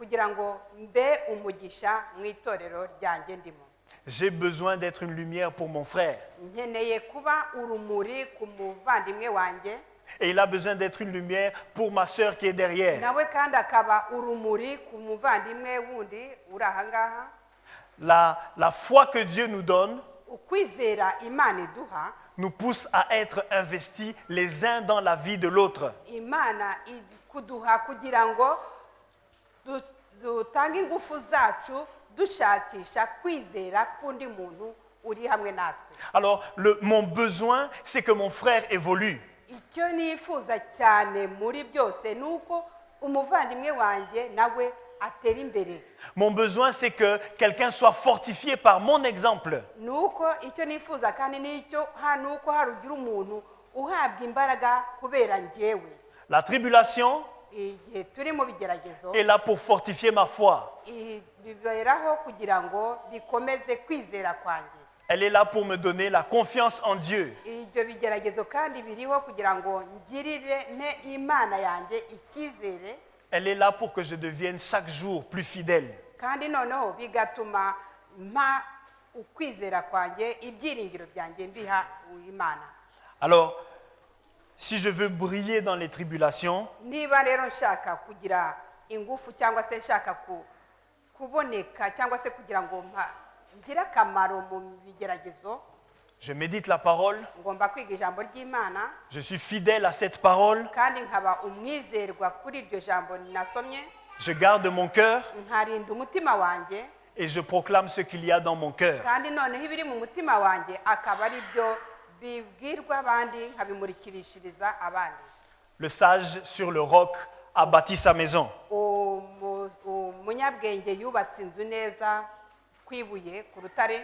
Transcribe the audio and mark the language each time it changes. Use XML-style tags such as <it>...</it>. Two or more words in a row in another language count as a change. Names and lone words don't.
<rw>kugira ngo mbe umugisha mu itorero ryanjye ndimo.</rw> <fr>J'ai besoin d'être une lumière pour mon frère.</fr> <rw>Nkeneye kuba urumuri ku muvandimwe wanjye,</rw> <fr>Et il a besoin d'être une lumière pour ma sœur qui est derrière.</fr> <rw>nawe kandi akaba urumuri ku muvandimwe wundi uri aha ngaha.</rw> <fr>La foi que Dieu nous donne</fr> <rw>Ukwizera Imana iduha,</rw> <fr>nous pousse à être investis les uns dans la vie de l'autre.</fr> <rw>Imana kuduha kugira ngo dutange ingufu zacu dushakisha kwizera kundi muntu uri hamwe natwe.</rw> <fr>Alors, mon besoin, c'est que mon frère évolue.</fr> <rw>Icyo nifuza cyane muri byose ni uko umuvandimwe wanjye nawe atera imbere.</rw> <fr>Mon besoin, c'est que quelqu'un soit fortifié par mon exemple.</fr> <rw>Ni uko icyo nifuza kandi n'icyo ni uko harugira umuntu uhabwa imbaraga kubera njyewe.</rw> <fr>La tribulation</fr> <rw>Igihe turi mu bigeragezo</rw> <fr>est là pour fortifier ma foi.</fr> <rw>biberaho kugira ngo bikomeze kwizera kwanjye.</rw> <fr>Elle est là pour me donner la confiance en Dieu.</fr> <rw>Ibyo bigeragezo kandi biriho kugira ngo ngirire Imana yanjye icyizere.</rw> <fr>Elle est là pour que je devienne chaque jour plus fidèle.</fr> <rw>Kandi noneho bigatuma mpa ukwizera kwanjye, ibyiringiro byanjye mbiha Imana.</rw> <fr>Alors, si je veux briller dans les tribulations,</fr> <rw>Niba rero nshaka kugira ingufu cyangwa se nshaka kuboneka cyangwa se kugira ngo ngire akamaro mu bigeragezo,</rw> <fr>je médite la parole,</fr> <rw>ngomba kwiga ijambo ry'Imana</rw> <fr>je suis fidèle à cette parole,</fr> <rw>kandi nkaba umwizerwa kuri iryo jambo nasomye,</rw> <fr>je garde mon cœur</fr> <rw>nkarinda umutima wanjye,</rw> <fr>et je proclame ce qu'il y a dans mon cœur.</fr> <rw>kandi noneho ibiri mu mutima wanjye akaba ari byo bibwirwa abandi, nkabimurikirishiriza abandi.</rw> <fr>Le sage sur le roc a bâti sa maison.</fr> <rw>Umunyabwenge yubatse inzu neza ku ibuye, ku rutare.</rw>